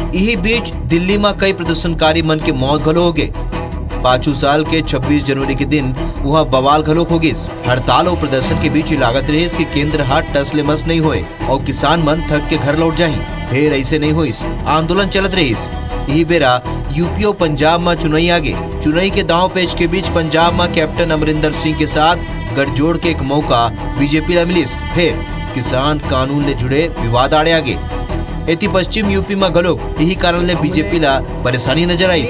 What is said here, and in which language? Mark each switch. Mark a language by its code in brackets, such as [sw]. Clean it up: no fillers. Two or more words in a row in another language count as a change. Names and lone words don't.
[hne] यही बीच दिल्ली में कई प्रदर्शनकारी मन के मौत घलो हो गए। 5 साल के 26 जनवरी के दिन वहाँ बवाल घलोक हो गिस। हड़ताल और प्रदर्शन के बीच लागत रहीस कि केंद्र हाथ टसले मस नहीं होए और किसान मन थक के घर लौट जाही। फिर ऐसे नहीं होइस, आंदोलन चलत रहीस। यही बेरा यूपी और पंजाब में चुनाई आगे। चुनाई के दांव पेच के बीच पंजाब में कैप्टन अमरिंदर सिंह के साथ गठजोड़ के एक मौका बीजेपी ला मिलिस। फिर किसान कानून ले जुड़े विवाद आड़े आगे। एति पश्चिम यूपी में घलोक यही कारण ले बीजेपी ला परेशानी नजर आई।